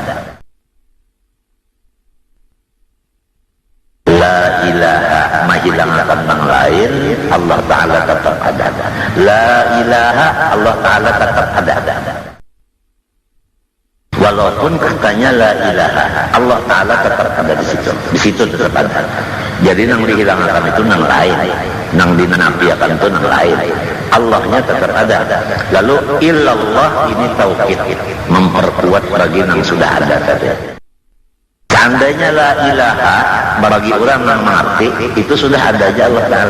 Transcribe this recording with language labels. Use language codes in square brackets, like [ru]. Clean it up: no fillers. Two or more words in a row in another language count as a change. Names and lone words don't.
[ar] لا إله [id] menghilangkan yang lain, Allah Ta'ala tetap ada. [ar] لا إله, [id] Allah Ta'ala tetap ada. Walaupun katanya [ar] لا إله, [id] Allah Ta'ala tetap ada di situ. Di situ tetap ada. Jadi nang dihilangkan itu nang lain, nang dinafikan itu nang lain. Allahnya tetap ada. Lalu illallah ini tauhid, memperkuat bagi nang sudah ada tadi. Seandainya [ar] لا إله [id] bagi orang yang mengerti itu sudah ada aja Allah Ta'ala.